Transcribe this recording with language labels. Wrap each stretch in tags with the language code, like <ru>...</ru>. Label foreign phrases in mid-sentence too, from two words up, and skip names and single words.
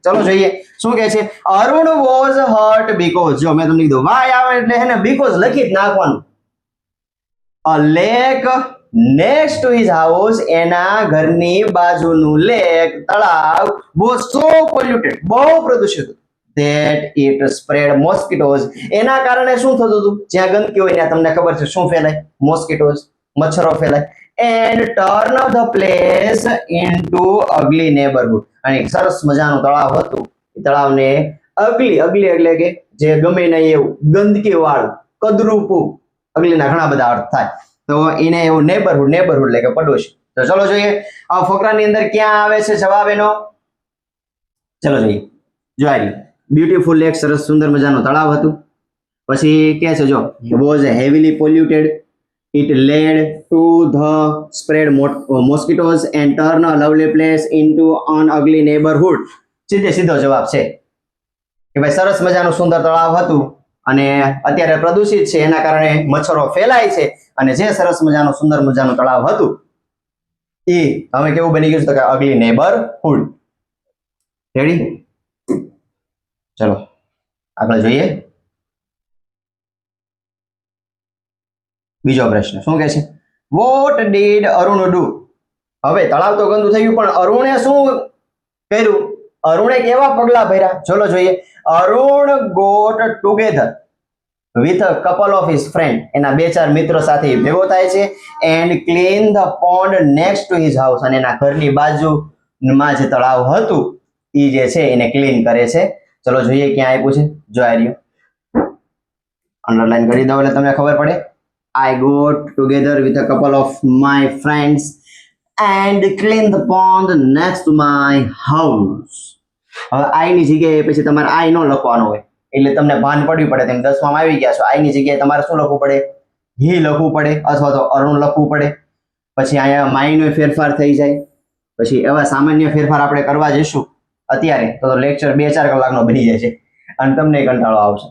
<gu>ચલો જોઈએ શું કહે છે.</gu> <en>Arun was hurt because,</en> <gu>જો મેં તમને કીધું વાય આવે એટલે એને બીકોઝ લખી જ નાખવાનું.</gu> <en>a lake next to his house,</en> <gu>એના ઘરની બાજુનું લેક તળાવ</gu> <en>was so polluted,</en> <gu>બહુ પ્રદૂષિત</gu> <en>that it spread mosquitoes,</en> <gu>એના કારણે શું થતું હતું? જ્યાં ગંદકી હોય ત્યાં તમને ખબર છે શું ફેલાય? મોસ્કિટોઝ, મચ્છરો ફેલાય.</gu> <en>and turn the place into ugly neighborhood,</en> <gu>અને એક સરસ મજાનું તળાવ હતું. એ તળાવને અગલી એટલે કે જે ગમે નહીં એવું ગંદકી વાળું, કદરૂપું, અગલીના ઘણા બધા અર્થ થાય તો એને એવું નેબરહુડ એટલે કે પડોશી. તો ચલો જોઈએ આ ફકરાની અંદર ક્યાં આવે છે જવાબ એનો. ચલો જોઈએ. જો આ</gu> <en>beautiful lake,</en> <gu>સરસ સુંદર મજાનું તળાવ હતું. પછી કે છે જો</gu> <en>was heavily polluted, it led to the spread mosquitoes and turn a lovely place into an ugly neighborhood.</en> <gu>સીધો જવાબ છે કે ભાઈ સરસ મજાનું સુંદર તળાવ હતું અને અત્યારે પ્રદૂષિત છે એના કારણે મચ્છરો ફેલાય છે, અને જે સરસ મજાનું સુંદર મજાનું તળાવ હતું એ હવે કેવું બની ગયું છે તો કે</gu> <en>ugly neighborhood.</en> <gu>રેડી? ચલો આગળ જોઈએ. બીજો પ્રશ્ન શું કહે છે?</gu> <en>what did Arun do?</en> <gu>હવે તળાવ તો ગંદુ થઈ ગયું પણ અરુણે શું કર્યું? અરુણે કેવા પગલા ભર્યા? ચલો જોઈએ.</gu> <en>Arun got together with a couple of his friend,</en> <gu>એના બે ચાર મિત્રો સાથે ભેગો થાય છે.</gu> <en>and clean the pond next to his house,</en> <gu>અને એના ઘરની બાજુમાં જે તળાવ હતું એ જે છે એને ક્લીન કરે છે. ચલો જોઈએ ક્યાં આપ્યું છે. જો આ રહ્યું, અંડરલાઈન કરી દઉં એટલે તમને ખબર પડે.</gu> <en>I got together with a couple of my friends and clean the pond next to my house.</en> <gu>હવે I ની જગ્યાએ પછી તમારે I નો લખવાનો હોય એટલે તમને ભાન પડવી પડે. તેમ 10 માં આવી ગયા છો, I ની જગ્યાએ તમારે શું લખવું પડે? he લખવું પડે અથવા તો અરુણ લખવું પડે. પછી અહીંયા my નો ફેરફાર થઈ જાય. પછી એવા સામાન્ય ફેરફાર આપણે કરવા જઈશું અત્યારે તો લેક્ચર 2-4 કલાકનો બની જાય છે અને તમને કંટાળો આવશે.</gu>